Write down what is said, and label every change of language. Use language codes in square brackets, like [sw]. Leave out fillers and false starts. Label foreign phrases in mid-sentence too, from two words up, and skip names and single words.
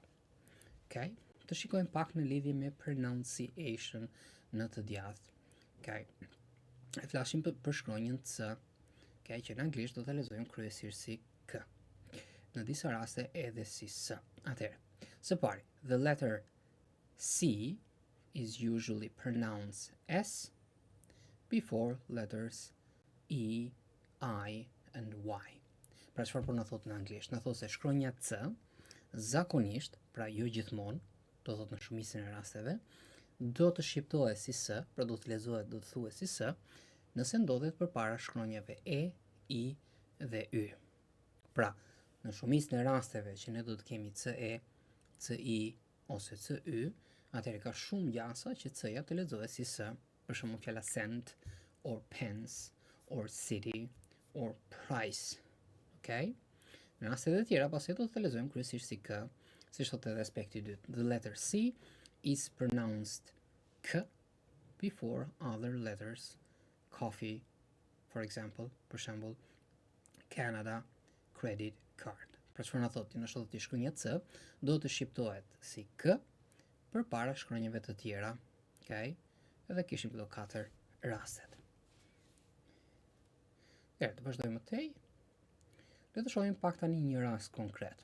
[sq] Okay? Të shikojmë pak në lidhje me pronunciation në të djathtë. Okay? Flasim për shkronjën C, okay, që në anglisht do ta lexojmë kryesisht si K. Në disa raste edhe si S. Atëherë, së pari, [en] the letter C is usually pronounced S before letters E, I and Y. [sq] Pra çfarë po na thot në anglisht? Na thot se shkronja C zakonisht, pra jo gjithmonë, do thot në shumicën e rasteve, do të shqiptohet si S, pra do të lexohet, do të thuhet si S, nëse ndodhet përpara shkronjave E, I dhe Y. Pra, në shumicën e rasteve që ne do të kemi CE, CI ose CY, atëherë ka shumë gjasa që C-ja të lexohet si S, për shembull fjala cent, [en] or pence, or city, or price. Okay? [sq] Në rastet e tjera, pastaj do të lexojmë kryesisht si K, siç thotë edhe aspekti i dytë. [en] The letter C is pronounced K before other letters. Coffee, for example, [sq] për shembull, [en] Canada, credit card. [sq] Pra çfarë na thotë? Në shkollë të shkronja C do të shqiptohet si K përpara shkronjave të tjera. Okay? Edhe kishim këto 4 rastet. Të vazhdojmë më tej. Le të shohim pak tani një rast konkret.